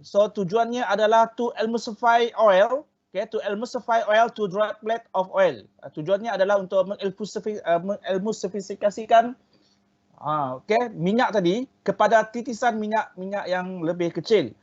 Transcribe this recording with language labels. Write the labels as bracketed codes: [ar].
[ms] So tujuannya adalah [en] to emulsify oil. Okay, to emulsify oil to droplet of oil. [ms] Tujuannya adalah untuk mengemulsifikasikan minyak tadi kepada titisan minyak yang lebih kecil.